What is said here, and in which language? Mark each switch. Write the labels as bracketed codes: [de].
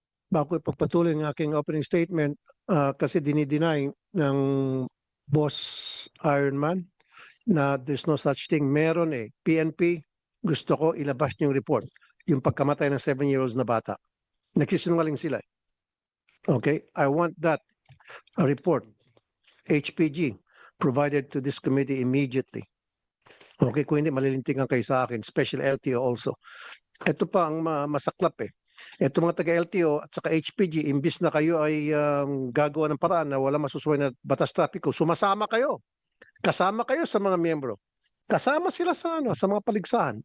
[tl] Bago ipagpatuloy ang aking opening statement, kasi dinideny ng boss Ironman na [en] there's no such thing. [tl] Meron PNP, gusto ko ilabas niyo yung report. Yung pagkamatay ng 7-year-olds na bata. Nagsisinungaling sila. Okay? [en] I want that report, HPG, provided to this committee immediately. [tl] Okay? Kung hindi, malilintigan kayo sa akin. [en] Special LTO also. [tl] Ito pa ang masaklap Ito mga taga-LTO at saka HPG, imbis na kayo ay gagawa ng paraan na wala masusuway na batas trapiko, sumasama kayo. Kasama kayo sa mga miyembro. Kasama sila sa mga paligsahan.